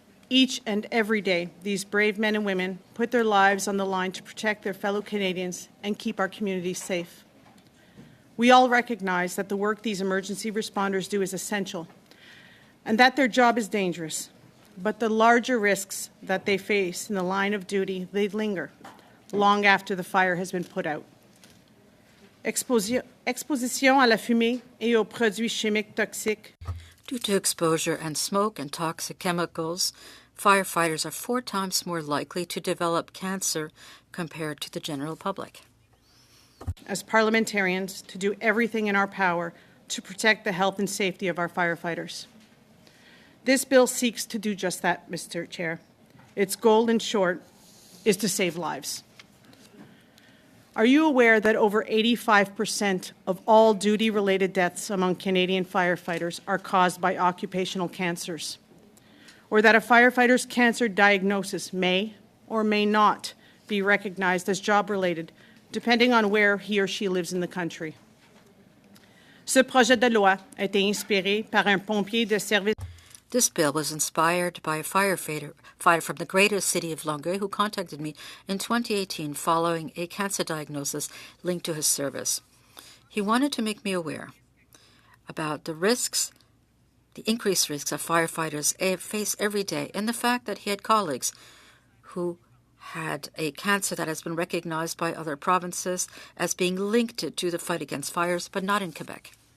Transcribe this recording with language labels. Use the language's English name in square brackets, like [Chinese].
[English] Each and every day, these brave men and women put their lives on the line to protect their fellow Canadians and keep our communities safe. We all recognize that the work these emergency responders do is essential, and that their job is dangerous, but the larger risks that they face in the line of duty, they linger long after the fire has been put out. [French] Exposition à la fumée et aux produits chimiques toxiques. [English] Due to exposure and smoke and toxic chemicals, firefighters are 4 times more likely to develop cancer compared to the general public. As parliamentarians, to do everything in our power to protect the health and safety of our firefighters. This bill seeks to do just that, Mr. Chair. Its goal, in short, is to save lives. Are you aware that over 85% of all duty-related deaths among Canadian firefighters are caused by occupational cancers? Or that a firefighter's cancer diagnosis may or may not be recognized as job-related, depending on where he or she lives in the country? [French] Ce projet de loi a été inspiré par un pompier de service. [English] This bill was inspired by a firefighter from the greater city of Longueuil who contacted me in 2018 following a cancer diagnosis linked to his service. He wanted to make me aware about the risks, the increased risks of firefighters face every day, and the fact that he had colleagues who had a cancer that has been recognized by other provinces as being linked to the fight against fires, but not in Quebec.